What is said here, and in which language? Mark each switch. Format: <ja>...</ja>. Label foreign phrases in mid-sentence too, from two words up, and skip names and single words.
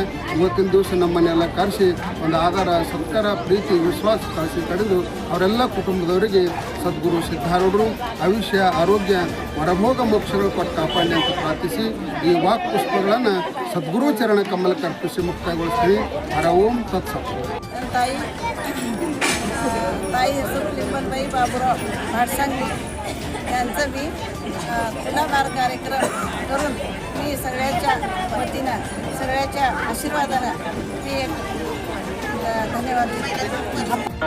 <kn>ಇವತ್ತಿನ ದಿವಸ ನಮ್ಮನ್ನೆಲ್ಲ ಕರೆಸಿ ಒಂದು ಆಧಾರ, ಸತ್ಕಾರ, ಪ್ರೀತಿ, ವಿಶ್ವಾಸ ಕಳಿಸಿ ಕಡಿದು ಅವರೆಲ್ಲ ಕುಟುಂಬದವರಿಗೆ ಸದ್ಗುರು ಸಿದ್ಧಾರೂಢರು ಆಯುಷ್ಯ, ಆರೋಗ್ಯ, ವರಭೋಗ ಮೋಕ್ಷಗಳು ಕೊಟ್ಟು ಕಾಪಾಡಲಿ ಅಂತ ಪ್ರಾರ್ಥಿಸಿ ಈ ವಾಕ್ ಪುಷ್ಪಗಳನ್ನು ಸದ್ಗುರು ಚರಣ ಕಮಲಕ್ಕೆ ಅರ್ಪಿಸಿ ಮುಕ್ತಾಯಗೊಳಿಸ್ತೀವಿ.</kn> <sa>ಹರ ಓಂ ತತ್ಸತ್.</sa> <mr>ताई लिंबनबाई बाबुराव भाडसांगवी यांचं मी तुलाभार कार्यक्रम करून मी सगळ्याच्या वतीनं, सगळ्याच्या आशीर्वादानं मी धन्यवाद देते.</mr>